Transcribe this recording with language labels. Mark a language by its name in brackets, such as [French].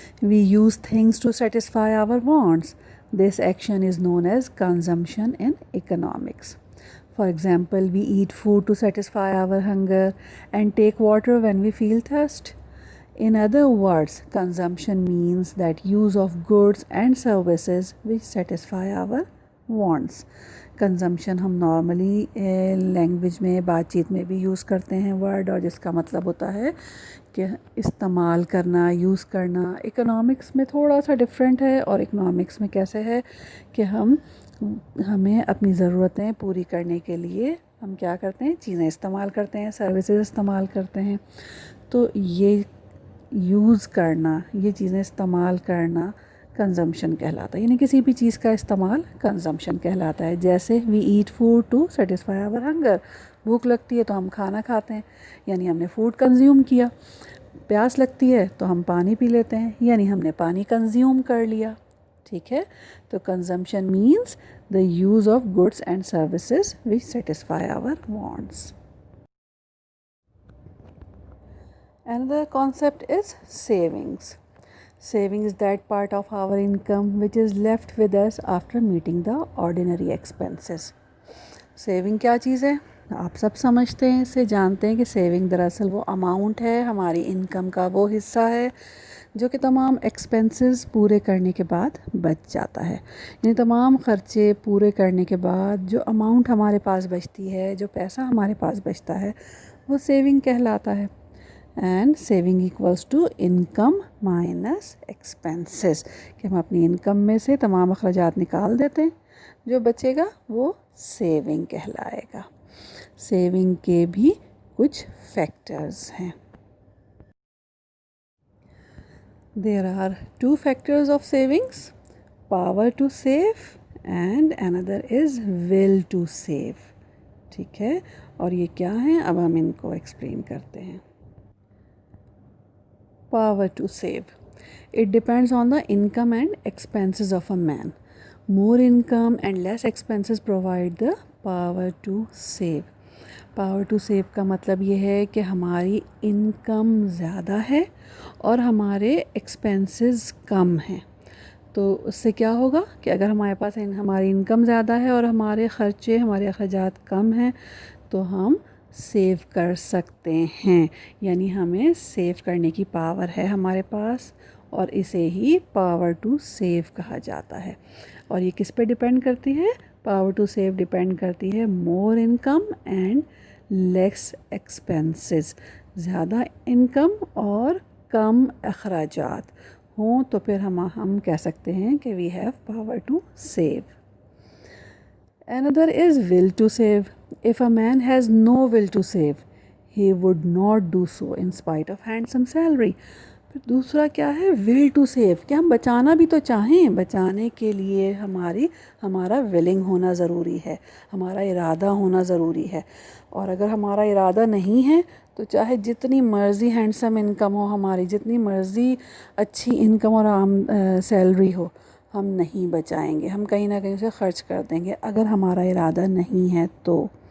[English] We use things to satisfy our wants. This action is known as consumption in economics. For example, we eat food to satisfy our hunger and take water when we feel thirst. In other words, consumption means that use of goods and services which satisfy our wants. [Urdu] Consumption ہم normally language میں، بات چیت میں بھی use کرتے ہیں word, اور جس کا مطلب ہوتا ہے کہ استعمال کرنا، یوز کرنا. اکنامکس میں تھوڑا سا ڈفرینٹ ہے، اور اکنامکس میں کیسے ہے کہ ہمیں اپنی ضرورتیں پوری کرنے کے لیے ہم کیا کرتے ہیں؟ چیزیں استعمال کرتے ہیں، سروسز استعمال کرتے ہیں. تو یہ یوز کرنا، یہ چیزیں استعمال کرنا کنزمپشن کہلاتا ہے، یعنی کسی بھی چیز کا استعمال کنزمپشن کہلاتا ہے. جیسے [English] we eat food to satisfy our hunger, [Urdu] بھوک لگتی ہے تو ہم کھانا کھاتے ہیں، یعنی ہم نے فوڈ کنزیوم کیا. پیاس لگتی ہے تو ہم پانی پی لیتے ہیں، یعنی ہم نے پانی کنزیوم کر لیا. ٹھیک ہے، تو [English] Consumption means the use of goods and services which satisfy our wants. Another concept is savings. Saving is that part of our income which is left with us after meeting the ordinary expenses. [Urdu] Saving کیا چیز ہے؟ آپ سب سمجھتے ہیں، اس سے جانتے ہیں کہ سیونگ دراصل وہ اماؤنٹ ہے، ہماری انکم کا وہ حصہ ہے جو کہ تمام ایکسپینسز پورے کرنے کے بعد بچ جاتا ہے. یعنی تمام خرچے پورے کرنے کے بعد جو اماؤنٹ ہمارے پاس بچتی ہے، جو پیسہ ہمارے پاس بچتا ہے، وہ سیونگ کہلاتا ہے. [English] and saving equals to income minus expenses, [Urdu] کہ ہم اپنی انکم میں سے تمام اخراجات نکال دیتے ہیں، جو بچے گا وہ سیونگ کہلائے گا. سیونگ کے بھی کچھ فیکٹرز ہیں. [English] There are two factors of savings: power to save and another is will to save. [Urdu] ٹھیک ہے، اور یہ کیا ہیں اب ہم ان کو ایکسپلین کرتے ہیں. [English] Power to save. It depends on the income and expenses of a man. More income and less expenses provide the power to save. [Urdu] Power to save کا مطلب یہ ہے کہ ہماری انکم زیادہ ہے اور ہمارے ایکسپینسز کم ہیں. تو اس سے کیا ہوگا کہ اگر ہمارے پاس ہماری انکم زیادہ ہے اور ہمارے خرچے، ہمارے اخراجات کم ہیں، تو ہم سیو کر سکتے ہیں. یعنی ہمیں سیو کرنے کی پاور ہے ہمارے پاس، اور اسے ہی پاور ٹو سیو کہا جاتا ہے. اور یہ کس پہ ڈیپینڈ کرتی ہے؟ پاور ٹو سیو ڈیپینڈ کرتی ہے [English] More income and less expenses. [Urdu] زیادہ انکم اور کم اخراجات ہوں تو پھر ہم کہہ سکتے ہیں کہ [English] We have power to save. Another is will to save. If a man has no will to save, he would not do so in spite of handsome salary. [Urdu] پھر دوسرا کیا ہے؟ [English] will to save، [Urdu] کہ ہم بچانا بھی تو چاہیں. بچانے کے لیے ہمارا willing ہونا ضروری ہے، ہمارا ارادہ ہونا ضروری ہے. اور اگر ہمارا ارادہ نہیں ہے تو چاہے جتنی مرضی ہینڈسم انکم ہو ہماری، جتنی مرضی اچھی انکم اور سیلری ہو، ہم نہیں بچائیں گے، ہم کہیں نہ کہیں سے خرچ کر دیں گے اگر ہمارا ارادہ نہیں ہے تو.